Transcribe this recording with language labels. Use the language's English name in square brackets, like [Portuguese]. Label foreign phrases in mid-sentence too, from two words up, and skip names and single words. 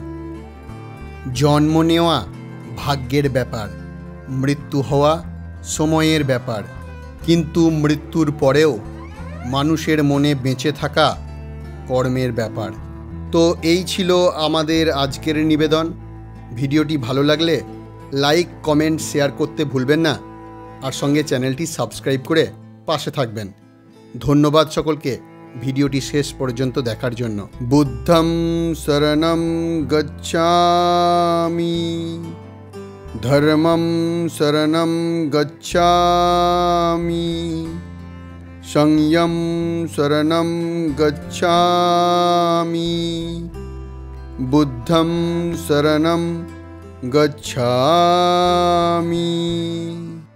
[Bangla] জন্ম নেওয়া ভাগ্যের ব্যাপার, মৃত্যু হওয়া সময়ের ব্যাপার, কিন্তু মৃত্যুর পরেও মানুষের মনে বেঁচে থাকা কর্মের ব্যাপার। তো এই ছিল আমাদের আজকের নিবেদন। ভিডিওটি ভালো লাগলে লাইক, কমেন্ট, শেয়ার করতে ভুলবেন না। আর সঙ্গে চ্যানেলটি সাবস্ক্রাইব করে পাশে থাকবেন। ধন্যবাদ সকলকে ভিডিওটি শেষ পর্যন্ত দেখার জন্য। [Pali] বুদ্ধং শরণং গচ্ছামি, ধর্মং শরণং গচ্ছামি, সংযম শরণং গচ্ছামি, বুদ্ধং শরণং গচ্ছামি।